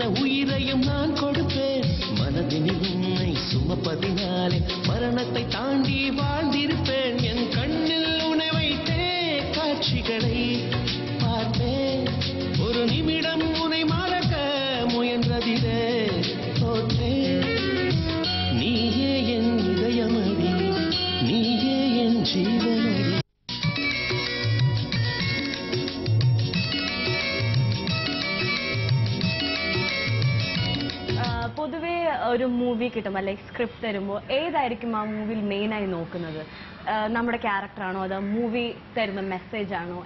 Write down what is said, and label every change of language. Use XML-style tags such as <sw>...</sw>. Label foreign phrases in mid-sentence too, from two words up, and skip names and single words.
<ta>உயிரையும் நான் கொடுப்பேன் மனதினில் உன்னை சுமப்பதினாலே மரணத்தை தாண்டி வாழ்ந்திருப்பேன் என் கண்ணில் உன்னை வைத்தே காட்சிகளை பார்த்தேன் ஒரு நிமிடம் உன்னை மறக்க முயன்றதிலே தோற்றேன் நீயே என் இதயமடி நீயே என் ஜீவனடி.</ta> <ml>പൊതുവേ ഒരു മൂവി കിട്ടുമ്പോൾ</ml> <en>like script</en> <ml>തരുമ്പോൾ ഏതായിരിക്കും ആ മൂവിയിൽ മെയിനായി നോക്കുന്നത്? നമ്മുടെ ക്യാരക്ടറാണോ അതോ മൂവി തരുന്ന മെസ്സേജ് ആണോ?</ml>